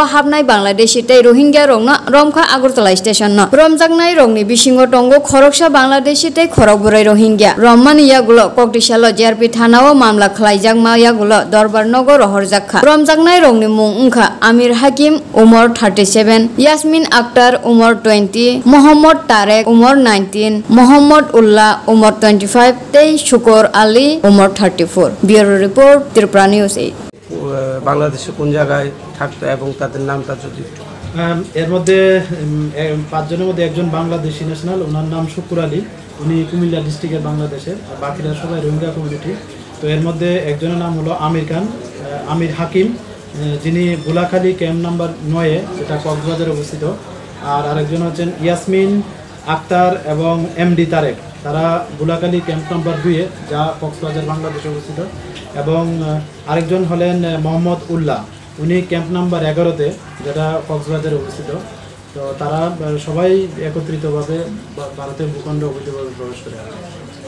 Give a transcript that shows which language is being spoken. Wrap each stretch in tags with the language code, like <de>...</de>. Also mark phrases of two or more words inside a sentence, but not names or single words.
<trp>Habnai Bangladeshi Te Rohingya Rongna Romkha Agartala Station na Romjaknai Rongni Bishingo Tongo Khoroksa Bangladeshi Te Khorokburai Rohingya Romani Yagulo Koktishala JRP Thanawa Mamla Khlaijak Ma Yagulo Dorbar Nogo Rohorjakha Romjaknai Rongni Mung Ungkha Amir Hakim Umar 37 Yasmin Akhtar Umar 20 Mohammad Tarek Umar 19 Mohammad Ullah Umar 25 Tei Shukor Ali Umar 34</trp> <en>Bureau Report</en> <trp>Tripura News 8</trp> <bn>বাংলাদেশে কোন জায়গায় থাকতো এবং তাদের নামটা যদি এর মধ্যে পাঁচজনের মধ্যে একজন বাংলাদেশি ন্যাশনাল ওনার নাম শুকুর আলী উনি কুমিল্লা ডিস্ট্রিক্টের বাংলাদেশের বাকিরা সবাই রোহিঙ্গা কমিউনিটি তো এর মধ্যে একজনের নাম হলো আমির খান আমির হাকিম যিনি বুলাখালী</bn> <en>camp number</en> <bn>9 এ যেটা কক্সবাজারে অবস্থিত আর আরেকজন হচ্ছেন ইয়াসমিন আক্তার এবং এমডি তারেক তারা বুলাখালী</bn> <en>camp number</en> <bn>2 এ যা কক্সবাজার বাংলাদেশে অবস্থিত এবং আরেকজন হলেন মোহাম্মদ উল্লাহ উনি</bn> <en>camp number</en> <bn>11 তে যেটা কক্সবাজারে অবস্থিত তো তারা সবাই একত্রিতভাবে ভারতের ভূখণ্ডে অবৈধভাবে প্রবেশ করে</bn>